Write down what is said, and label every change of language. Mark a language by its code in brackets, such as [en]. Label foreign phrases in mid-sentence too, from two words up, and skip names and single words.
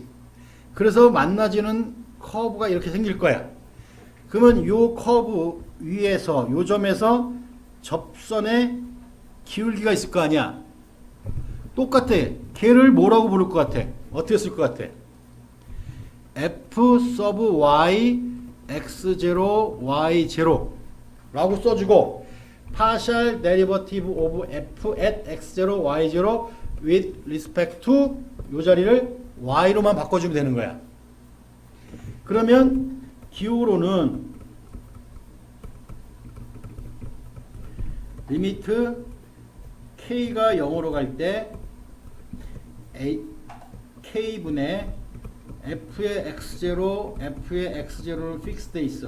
[ko] 그래서 만나지는 커브가 이렇게 생길 거야. 그러면 이 커브 위에서 이 점에서 접선의 기울기가 있을 거 아니야. 똑같아. 걔를 뭐라고 부를 것 같아? 어떻게 쓸 것 같아? f 서브 y x0 y0 라고 써주고 [en] partial derivative of f at x0 y0 with respect to [ko] 이 자리를 y로만 바꿔주면 되는 거야. 그러면 기호로는 리미트 k가 0으로 갈 때 k분의 f의 x0, f의 x0는 픽스돼 있어.